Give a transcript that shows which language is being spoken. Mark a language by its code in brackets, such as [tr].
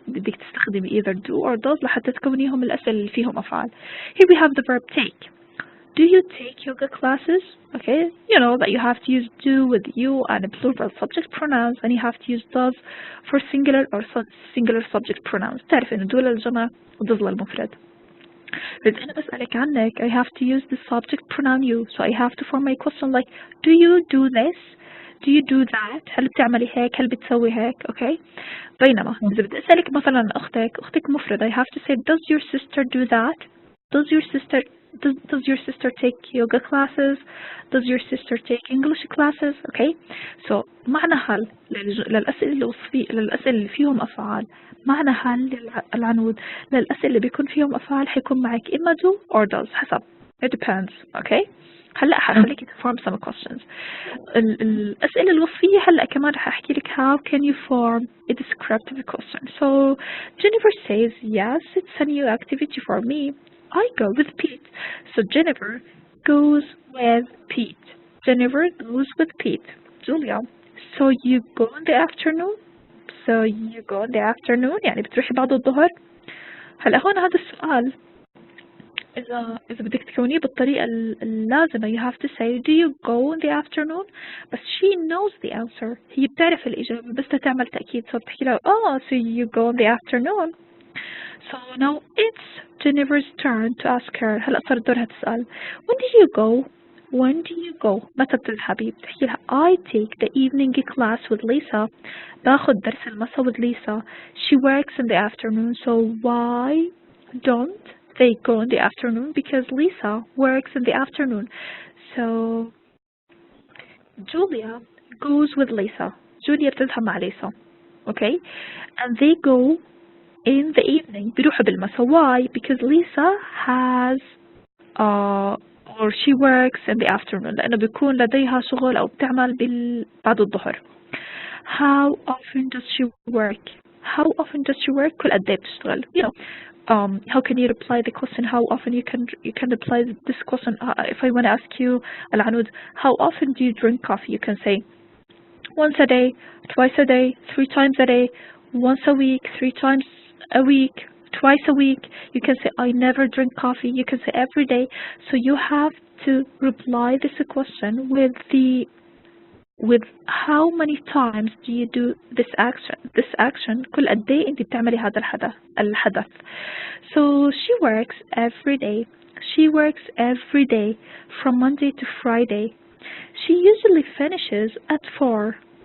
[ar] بدك تستخدمي [en] either do or does [ar] لحتى تكونيهم الأسئلة اللي فيهم أفعال. [en] Here we have the verb take. Do you take yoga classes? Okay, you know that you have to use do with you and plural subject pronouns, and you have to use does for singular or singular subject pronouns. [ar] تعرف إنه do للجمع وdoes للمفرد. [en] But [ar] أنا بسألك عنك, [en] I have to use the subject pronoun you, so I have to form my question like, do you do this? Do you do that? [ar] هل بتعملي هيك؟ هل بتسوي هيك؟ Okay. بينما إذا بدي أسألك مثلا أختك مفرد, [en] I have to say, does your sister do that? Does your sister take yoga classes? Does your sister take English classes? Okay. [ar] So معنى هل للأسئلة الوصفية للأسئلة اللي فيهم أفعال, معنى هل العنود للأسئلة اللي بيكون فيهم أفعال حيكون معك إما [en] do or does [ar] حسب. [en] It depends. Okay. [ar] هلا حخليك [en] form some questions. [ar] الأسئلة الوصفية هلا كمان رح أحكي لك [en] how can you form a descriptive question. So Jennifer says yes, it's a new activity for me. I go with Pete. So Jennifer goes with Pete. Jennifer goes with Pete. Julia, so you go in the afternoon? So you go in the afternoon [ar] يعني بتروحي بعد الظهر؟ هلا هون هذا السؤال إذا بدك تكونيه بالطريقة اللازمة [en] you have to say do you go in the afternoon. [ar] بس [en] she knows the answer. [ar] هي بتعرف الإجابة بس تعمل تأكيد. [en] so [ar] بتحكي لها [en] so you go in the afternoon. So now it's Jennifer's turn to ask her. [ar] هلأ صار دورها تسأل [en] when do you go? When do you go? [ar] متى بتذهبي؟ بتحكي لها [en] I take the evening class with Lisa. [ar] باخد درس المساء [en] with Lisa. She works in the afternoon. So why don't they go in the afternoon? Because Lisa works in the afternoon. So Julia goes with Lisa. Julia [ar] بتذهب مع [en] Lisa. Okay? And they go in the evening. [ar] بيروحوا بالمساء. [en] Why? Because Lisa has or she works in the afternoon. [ar] لأنه بيكون لديها شغل أو بتعمل بعد الظهر. [en] How often does she work? How often does she work? [ar] كل قد إيه بتشتغل. [en] You know, how can you reply the question? How often you can reply this question? If I want to ask you, العنود, how often do you drink coffee? You can say once a day, twice a day, 3 times a day, once a week, 3 times a week, twice a week. You can say I never drink coffee. You can say every day. So you have to reply this question with how many times do you do this action. This action [ar] كل قد إيه أنت بتعملي هذا الحدث. [en] So she works every day. She works every day from Monday to Friday. She usually finishes at 4.